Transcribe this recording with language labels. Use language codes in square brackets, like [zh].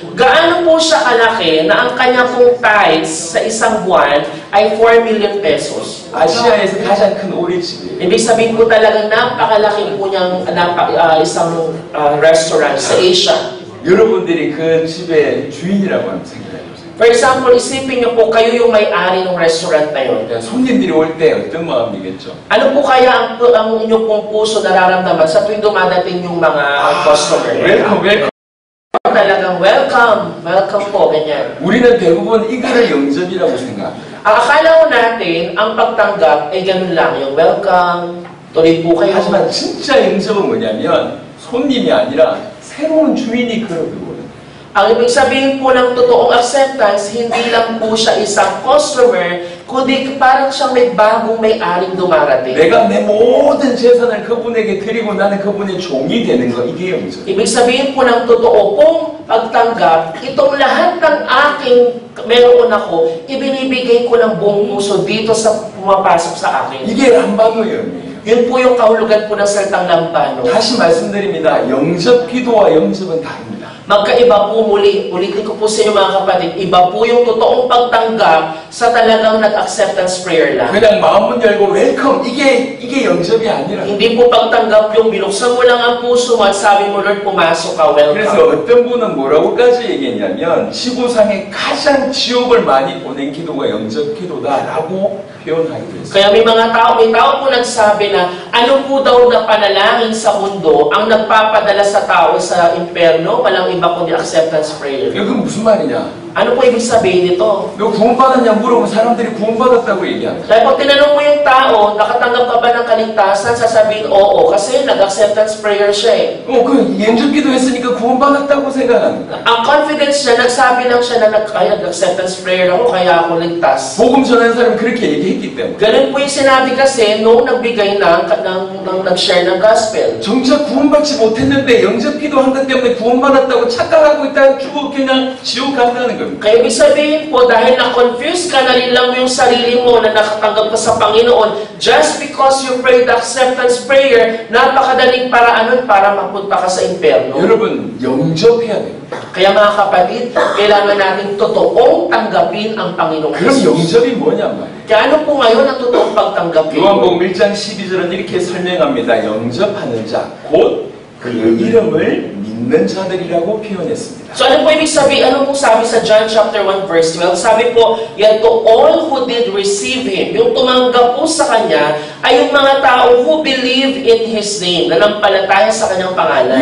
[tl] gaano po siya kalaki na ang kanya pong tithes sa isang buwan ay 4 million pesos. [ko] 아시아에서 가장 큰 오리집이에요. [tl] Ibig sabihin po talaga napakalaki po niyang isang restaurant sa Asia. [ko] 여러분들이 그 집의 주인이라고 하면 생각해 보세요. [tl] For example, isipin niyo po kayo yung may-ari ng restaurant na yun. [ko] 손님들이 올 때 어떤 마음이겠죠? [tl] Ano po kaya ang inyong pong puso nararamdaman sa tuwing dumadating yung mga customer? [en] 웰컴 웰컴. [tl] Talagang [en] welcome, welcome [tl] po, ganyan. [ko] 우리는 대부분 이거를 영접이라고 생각합니다. [tl] Ang akala ko natin, ang pagtanggap ay ganun lang, yung welcome, tuloy po kayo. [ko] 하지만 진짜 영접은 뭐냐면 손님이 아니라 새로운 주인이 걸어 들어오는. [tl] Ang ibig sabihin po ng totoong acceptance, hindi lang po siya isang customer, kundi parang siyang may bagong may-aring dumarating. [ko] 내가 내 모든 재산을 그분에게 드리고 나는 그분의 종이 되는 거 이게 영접. [tl] Ibig sabihin po ng totoo pong pagtanggap, itong lahat ng aking meron ako, ibinibigay ko ng buong puso dito sa pumapasok sa akin. [ko] 이게 람바노의 의미예요. [tl] Yun po yung kahulugan po ng salitang lampano. [ko] 다시 말씀드립니다. 영접 기도와 영접은 다릅니다. [tl] Magkaiba po muli. Ulitin ko po sa inyo mga kapatid, iba po yung totoong pagtanggap sa talagang nag-acceptance prayer lang. [ko] 그냥 마음문 열고 웰컴 이게 영접이 아니라. [tl] Hindi po pagtanggap yung binuksan mo lang ang puso mo at sabi mo, Lord, pumasok ka, [ko] 그래서 [en] welcome. [ko] 어떤 분은 뭐라고까지 얘기했냐면 지구상에 가장 지옥을 많이 보낸 기도가 영접 기도다라고 표현하기도 했어요. [tl] Kaya may tao po nagsabi na ano po daw na panalangin sa mundo ang nagpapadala sa tao sa impyerno, walang iba kundi acceptance prayer. [ko] 이건 무슨 말이냐? [tl] Ano po ibig sabihin nito? [ko] 너 구원받았냐 물어보면 사람들이 구원받았다고 얘기합니다. [tl] Kaya pag tinanong mo yung tao, nakatanggap ka ba ng kaligtasan, sasabihin, oo, kasi nag-acceptance prayer siya eh. [ko] 그 영접기도 했으니까 구원받았다고 생각합니다. [tl] Ang confidence niya, nagsabi lang siya na nag-acceptance prayer ako, kaya ako ligtas. [ko] 복음 전하는 사람은 그렇게 얘기했기 때문에. [tl] Ganun po yung sinabi kasi noong nagbigay nag-share ng gospel. [ko] 정작 구원받지 못했는데 영접기도 한 것 때문에 구원받았다고 착각하고 있다가 쭉 그냥 지옥 간다는 거예요. [tl] Kaya ibig sabihin po, dahil na-confuse ka na rin lang yung sarili mo na nakatanggap ka sa Panginoon, [en] just because you prayed acceptance prayer, [tl] napakadaling paraan nun para mapunta ka sa impyerno. [ko] 여러분 영접해야 돼요. [tl] Kaya mga kapatid, kailangan natin totoong tanggapin ang Panginoong [ko] 그럼 [tl] Jesus. [ko] 영접이 뭐냐 말이에요. [tl] Kaya ano po ngayon ang totoong pagtanggapin? [ko] 요한복음 1장 12절은 이렇게 설명합니다. 영접하는 자, 곧 그 이름을 믿는 자들이라고 표현했습니다. [tl] So ano po ibig sabihin? Ano po sabi sa John chapter 1 verse 12? Sabi po, [en] yet to all who did receive Him, [tl] yung tumanggap po sa Kanya, ay yung mga tao [en] who believe in His name, [tl] nanampalataya sa Kanyang pangalan.